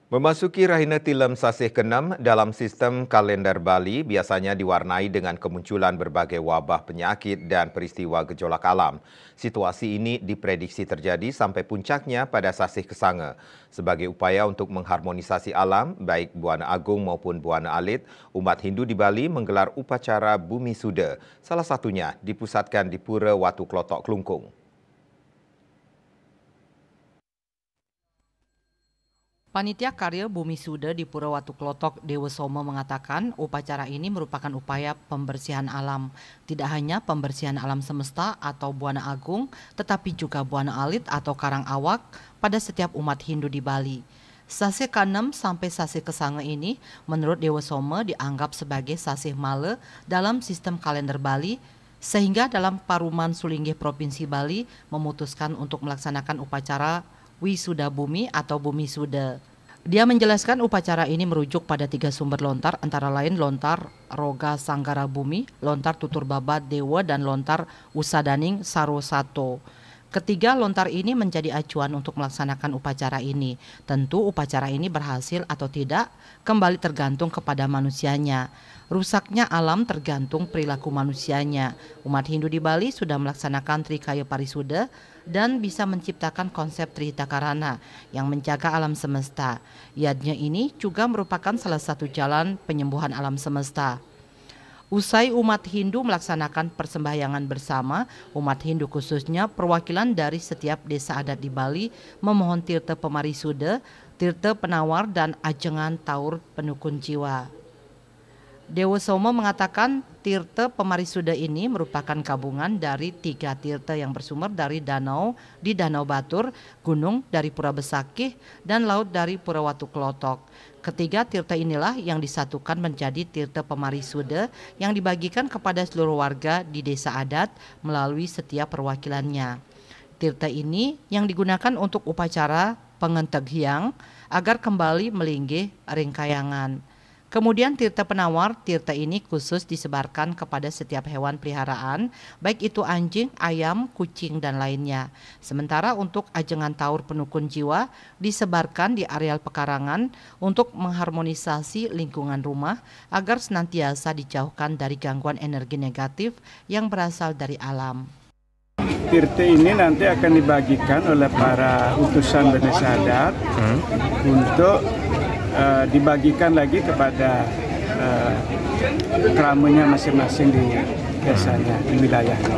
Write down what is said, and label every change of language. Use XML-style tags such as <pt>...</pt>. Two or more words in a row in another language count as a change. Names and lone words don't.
<id>Memasuki Rahina Tilem Sasih ke-6 dalam sistem kalender Bali biasanya diwarnai dengan kemunculan berbagai wabah penyakit dan peristiwa gejolak alam. Situasi ini diprediksi terjadi sampai puncaknya pada Sasih Kesange. Sebagai upaya untuk mengharmonisasi alam, baik Buana Agung maupun Buana Alit, umat Hindu di Bali menggelar upacara Bumi Suda. Salah satunya dipusatkan di Pura Watu Klotok Klungkung. Panitia Karya Bumi Suda di Pura Watu Klotok Dewa Soma mengatakan upacara ini merupakan upaya pembersihan alam. Tidak hanya pembersihan alam semesta atau Buana Agung, tetapi juga Buana Alit atau Karang Awak pada setiap umat Hindu di Bali. Sasih ke-6 sampai Sasih Kesange ini menurut Dewa Soma dianggap sebagai Sasih Male dalam sistem kalender Bali, sehingga dalam Paruman Sulinggih Provinsi Bali memutuskan untuk melaksanakan upacara Wisuda Bumi atau Bumi Suda. Dia menjelaskan upacara ini merujuk pada 3 sumber lontar, antara lain lontar Roga Sanggara Bumi, lontar Tutur Babat Dewa, dan lontar Usadaning Sarosato. Ketiga lontar ini menjadi acuan untuk melaksanakan upacara ini. Tentu upacara ini berhasil atau tidak kembali tergantung kepada manusianya. Rusaknya alam tergantung perilaku manusianya. Umat Hindu di Bali sudah melaksanakan Trikaya Parisuda dan bisa menciptakan konsep Trihita Karana yang menjaga alam semesta. Yadnya ini juga merupakan salah satu jalan penyembuhan alam semesta. Usai umat Hindu melaksanakan persembahyangan bersama, umat Hindu khususnya perwakilan dari setiap desa adat di Bali memohon tirta pemarisuda, tirta penawar, dan ajengan taur penukun jiwa. Dewa Soma mengatakan tirta pemarisuda ini merupakan gabungan dari 3 tirta yang bersumber dari danau di Danau Batur, gunung dari Pura Besakih, dan laut dari Pura Watu Klotok. Ketiga tirta inilah yang disatukan menjadi tirta pemarisuda yang dibagikan kepada seluruh warga di desa adat melalui setiap perwakilannya. Tirta ini yang digunakan untuk upacara pengenteg hyang agar kembali</id> <ban>melinggih ringkayangan.</ban> <id>Kemudian tirta penawar, tirta ini khusus disebarkan kepada setiap hewan peliharaan, baik itu anjing, ayam, kucing, dan lainnya. Sementara untuk ajengan taur penukun jiwa disebarkan di areal pekarangan untuk mengharmonisasi lingkungan rumah agar senantiasa dijauhkan dari gangguan energi negatif yang berasal dari alam. Tirta ini nanti akan dibagikan oleh para utusan desa adat untuk dibagikan lagi kepada keramanya masing-masing di desanya, di wilayahnya.</id>